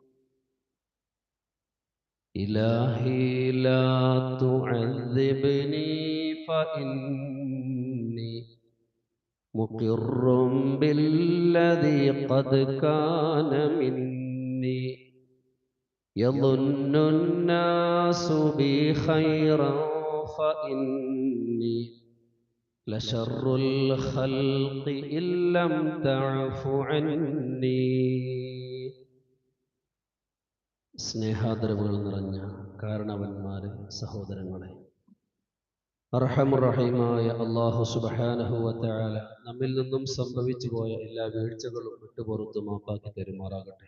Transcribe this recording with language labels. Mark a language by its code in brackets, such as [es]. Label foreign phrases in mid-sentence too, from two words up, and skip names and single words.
[ar] إلهي لا تعذبني فإني مقر بالذي قد كان مني. يظن الناس بي خيرا فإني لشر الخلق إن لم تعف عني. [ml] സ്നേഹാദരവുകൾ നിറഞ്ഞ കാരണവന്മാരെ, സഹോദരങ്ങളെ, അർഹമുറഹീമായ അല്ലാഹു [ar] سبحانه وتعالى [ml] നമ്മിൽ നിന്നും സംഭവിച്ചു പോയ എല്ലാ വീഴ്ചകളും വിട്ടുപുറത്തു മാപ്പാക്കി തരുമാറാകട്ടെ.